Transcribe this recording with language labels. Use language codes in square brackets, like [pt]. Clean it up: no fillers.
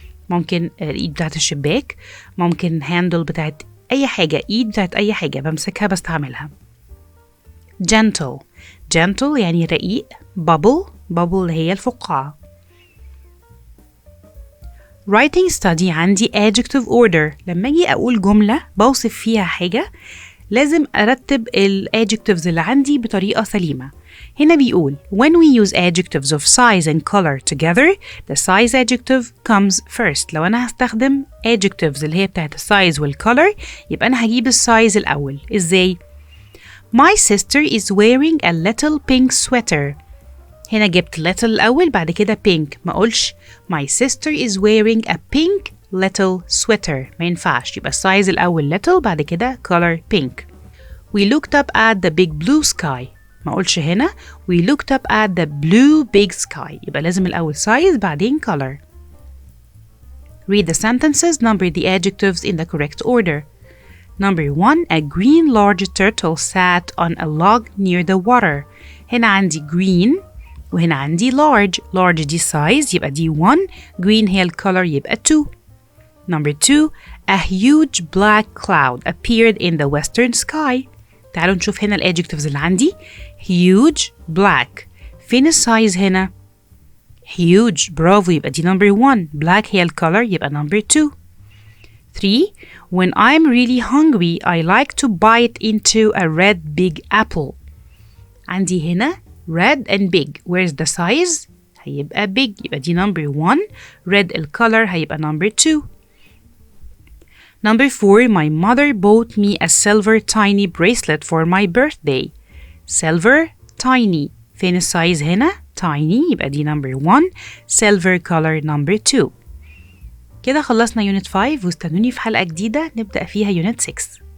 [ar] ممكن الإيد بتاعة الشباك. ممكن handle بتاعة أي حاجة. إيد بتاعة أي حاجة بمسكها بستعملها. gentle يعني رقيق. bubble اللي هي الفقاعة. [en] writing study عندي adjective order. [ar] لما أجي أقول جملة بوصف فيها حاجة لازم أرتب ال adjectives اللي عندي بطريقة سليمة. هنا بيقول [en] when we use adjectives of size and color together the size adjective comes first. [ar] لو أنا هستخدم adjectives اللي هي بتاعت السايز والcolor يبقى أنا هجيب السايز الأول. [en] إزاي؟ My sister is wearing a little pink sweater. [ar] هنا جبت little الأول بعد كده pink. ما أقولش [en] my sister is wearing a pink little sweater. [ar] ما ينفعش. يبقى السايز الأول little بعد كده color pink. [en] We looked up at the big blue sky. [ar] ما أقولش هنا [en] we looked up at the blue big sky. [ar] يبقى لازم الأول size بعدين color. [en] Read the sentences. Number the adjectives in the correct order. Number 1, a green large turtle sat on a log near the water. [ar] هنا عندي green وهنا عندي large دي size يبقى دي 1. green هي الcolor يبقى 2. [en] Number 2, a huge black cloud appeared in the western sky. [ar] تعالوا نشوف هنا الادجectives اللي عندي. [en] huge black. [ar] فين السايز هنا؟ huge برافو يبقى دي number 1. [en] black [ar] هي الcolor يبقى [en] number 2. 3, when I'm really hungry I like to bite into a red big apple. [ar] عندي هنا [en] red and big. Where's the size؟ [ar] هيبقى big يبقى دي [en] number 1. red [ar] الcolor هيبقى [en] number 2. Number 4, my mother bought me a silver tiny bracelet for my birthday. Silver tiny. [ar] فين السايز هنا؟ tiny يبقى دي number 1. [en] silver color number 2. [ar] كده خلصنا unit 5 واستنوني في حلقة جديدة نبدأ فيها unit 6.